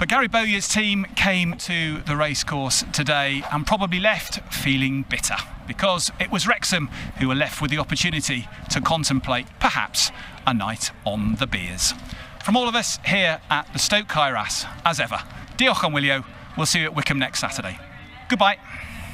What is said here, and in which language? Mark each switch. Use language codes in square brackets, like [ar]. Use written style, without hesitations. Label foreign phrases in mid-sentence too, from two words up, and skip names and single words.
[en] But Gary Bowyer's team came to the racecourse today and probably left feeling bitter, because it was Wrexham who were left with the opportunity to contemplate perhaps a night on the beers. From all of us here at the Stoke Kairas, as ever, [cy] diolch am wylio. [en] We'll see you at Wycombe next Saturday. Goodbye.